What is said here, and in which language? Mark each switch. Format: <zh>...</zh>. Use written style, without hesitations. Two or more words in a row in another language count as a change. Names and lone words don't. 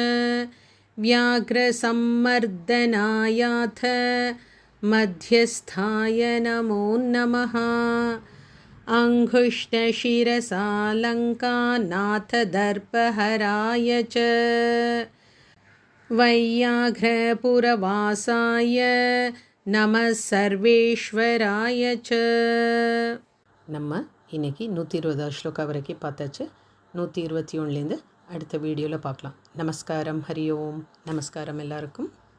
<sa>व्याघ्रसम्मर्दनायाथ मध्यस्थाय नमो नमः अंघुष्टशिरसालङ्कानाथदर्पहराय च वैयाघ्रपुरवासाय नमः सर्वेश्वराय च</sa> <ta>நம்ம இன்னைக்கு 120 ஸ்லோகா வரைக்கும் பார்த்தாச்சு. 121லேருந்து அடுத்த வீடியோவில் பார்க்கலாம். நமஸ்காரம். ஹரி ஓம். நமஸ்காரம் எல்லாருக்கும்.</ta>